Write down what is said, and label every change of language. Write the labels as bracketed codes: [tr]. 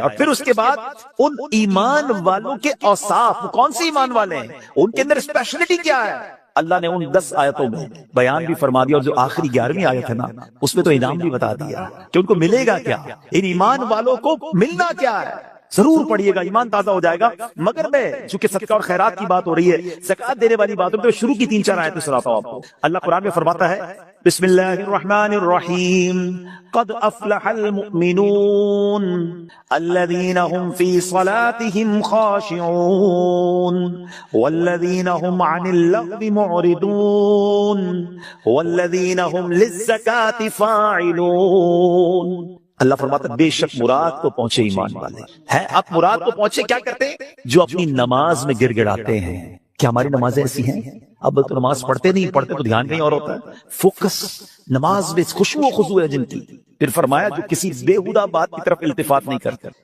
[ur] اور پھر اس کے بعد ان ایمان والوں کے اوصاف, کون سے ایمان والے ہیں, ان کے اندر اسپیشلٹی کیا ہے, اللہ نے ان 10 آیتوں میں بیان بھی فرما دیا. اور جو آخری 11ویں آیت ہے نا, اس میں تو انعام بھی بتا دیا کہ ان کو ملے گا کیا, ان ایمان والوں کو ملنا کیا ہے. ضرور پڑھیے گا, ایمان تازہ ہو جائے گا. مگر میں چونکہ صدقہ اور خیرات کی بات ہو رہی ہے, زکات دینے والی بات ہو, تو شروع کی 3-4 آیتیں سناتا ہوں آپ کو. اللہ قرآن میں فرماتا ہے [ar] بسم اللہ الرحمن الرحیم قد افلح المؤمنون الذين هم في صلاتهم خاشعون والذين هم عن اللغو معرضون والذين هم للزكاة فاعلون. [ur] اللہ فرماتا ہے بے شک مراد کو پہنچے ایمان والے ہیں. آپ مراد کو پہنچے کیا کرتے ہیں؟ جو اپنی نماز میں گر گڑاتے ہیں. کیا ہماری نمازیں ایسی ہیں؟ اب تو نماز پڑھتے نہیں, پڑھتے تو دھیان کہیں اور ہوتا ہے. فوکس نماز میں خوشو و خضوع ہے جن کی. پھر فرمایا جو کسی بےہودہ بات کی طرف التفات نہیں کرتے.